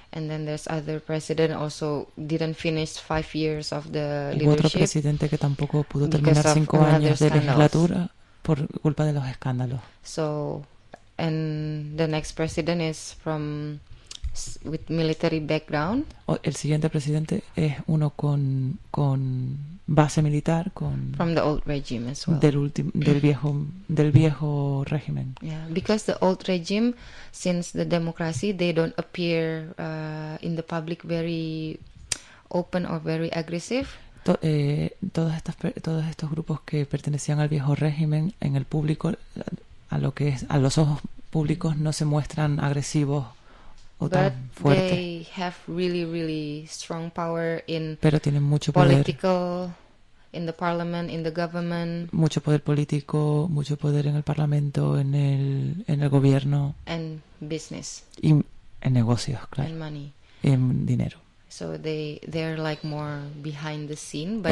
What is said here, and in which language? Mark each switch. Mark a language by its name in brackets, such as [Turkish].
[English] And then there's other president also didn't finish 5 years of the leadership. [Spanish] Y otro presidente que tampoco pudo terminar 5 años de legislatura por culpa de los escándalos. [English] So, and the next president is from with military background. [Spanish] El siguiente presidente es uno con base militar con [English] from the old regime as well. [Spanish] del viejo régimen. [English] Yeah, because the old regime since the democracy they don't appear in the public very open or very aggressive. [Spanish] Todos estos grupos que pertenecían al viejo régimen en el público a los ojos públicos no se muestran agresivos. [English] But they have really, really strong power in [Spanish] pero tienen mucho [English] political, [Spanish] poder. [English] In the parliament, in the government. [Spanish] Mucho poder político, mucho poder en el parlamento, en el gobierno. [English] And business. [Spanish] Y en negocios, claro. [English] And money. [Spanish] Y en dinero. [English] So they're like more behind the scene, but